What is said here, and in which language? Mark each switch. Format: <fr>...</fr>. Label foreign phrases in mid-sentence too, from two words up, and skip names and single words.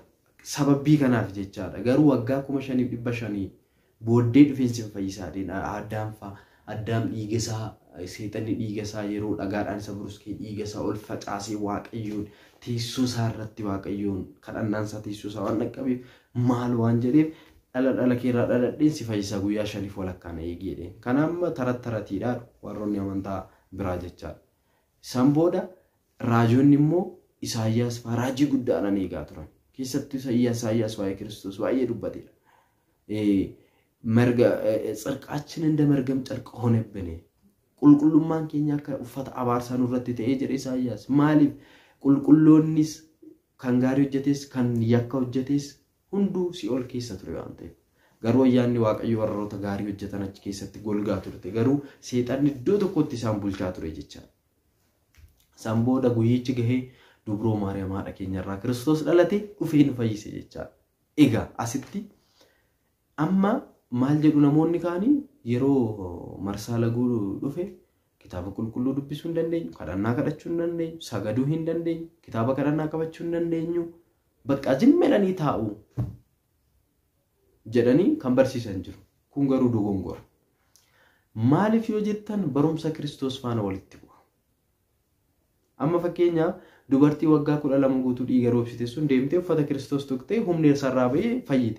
<om>Sababii kanaaf jechaadha. Garuu waggaa 5,500 booddee dhufeensi fayyisaa Addaam dhiiga isaa seexanni dhiiga isaa yeroo dhagaadhaan isa buruskee dhiiga isaa ol facaasee Waaqayyoon teessoo isaa irratti Waaqayyoon kadhannaan isaa teessoo isaa waan dhaqqabeef maal waan jedheef dhala keerraa dhaladheen si fayyisaa guyyaa 5 walakkaan eegee. Kana amma taratiidha warroonni amantaa biraa jechaadha. San booda raajonni immoo Isaayyaas raajii guddaadhaan eegaa turan. Keessattuu Isaayyaas waa'ee Kiristoos baay'ee dubbateera.</om> <am>ጽድቃችን እንደ መርገም ጨርቅ ሆነብን</am> <om>ቁልቁሉማን ኬኛ ከኡፈት አባርሳን ወረተ ተኤጀ ኢሳይያስ ማሊፍ ቁልቁሎኒስ ካንጋሪ ጀቴስ ካን ያካው ጀቴስ ሁንዱ ሲኦል ኬሰ ቱሬ አንተ ገሩ ያኒ ዋቀዩ ወረሮተ ጋሪ ጀተናች ኬሰት ጎልጋ ቱርቴ ገሩ ሰይጣን ዶ ተኮት ሳምቡልቻ ቱሬ ጀቻ ሳምቦዳ ጉይቺ ገሄ ዱብሮ ማርያም አዳ ኬኛራ ክርስቶስ ዳለቴ ኡፌን ፈይሴ ጀቻ ኤጋ አስቲ አማ maal jedhu namoonni kaanii yeroo marsaa laguu dhufe kitaaba qulqulluu dubbisuu hin dandeenyu kadhannaa kadhachuu hin dandeenyu sagaduu hin dandeenyu kitaaba kadhannaa qabachuu hin dandeenyu bakka jimmedhanii taa'u jedhanii kan barsiisan jiru kun garuu dogongora maaliif yoo jettan barumsa Kiristoos faana walitti bu'a amma fakkeenyaaf dubartii waggaa 12 guutuu dhiiga roobsite sun deemtee uffata Kiristoos tuqxee humni sarraa ba'ee fayyite.</om>